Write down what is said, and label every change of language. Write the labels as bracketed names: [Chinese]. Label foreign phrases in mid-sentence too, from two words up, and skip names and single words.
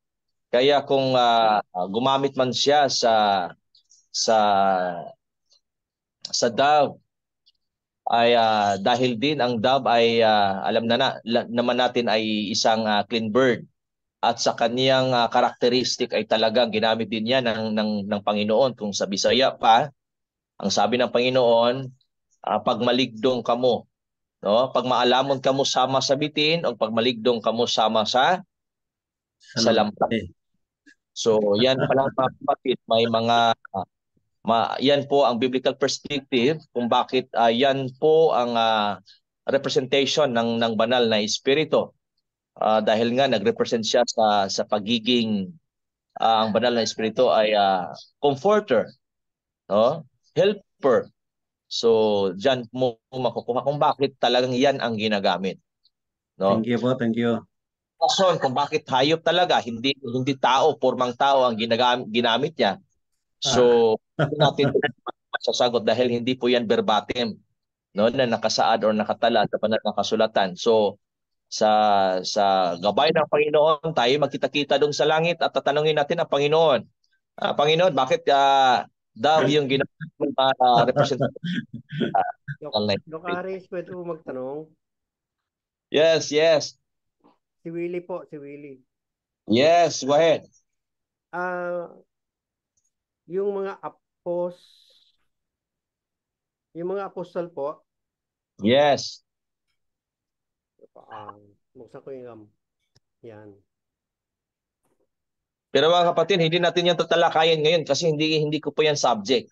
[Filipino] Kaya kung gumamit man siya sa dove, ay dahil din ang dove ay alam naman natin ay isang [English] clean bird, [Filipino] at sa kaniyang karakteristik ay talagang ginamit din yan ng Panginoon. Kung sa Bisaya pa, ang sabi ng Panginoon, [Cebuano] pag maligdong kamo, [Filipino] no? [Cebuano] Pag maalamon kamo sama sa bitin, o pag maligdong kamo sama sa lampas. [Filipino] So yan pala mga kapatid, may mga yan po ang [English] biblical perspective [Filipino] kung bakit yan po ang representation ng banal na espiritu. Dahil nga nagrepresent siya sa pagiging ang banal na espiritu ay comforter, no? Helper. So diyan mo makukuha kung bakit talagang yan ang ginagamit, no? [English] Thank you po, thank you. [Filipino] Rason kung bakit hayop talaga, hindi tao, pormang tao ang ginamit niya. So hindi natin masasagot dahil hindi po yan verbatim, no, na nakasaad or nakatala sa banal na kasulatan. So sa gabay ng Panginoon, tayo magkita-kita doon sa langit at tatanungin natin ang Panginoon. Panginoon, bakit dove yung ginamit mo para represent? Doc Aris, pwede po magtanong? [English] Yes, yes. [Filipino] Si Willie po, si Willie. [English] Yes, go ahead. [Filipino] Yung mga apostol po, Yes. buksan ko yung yan. Pero mga kapatid, hindi natin yan tatalakayin ngayon kasi hindi ko po yan subject.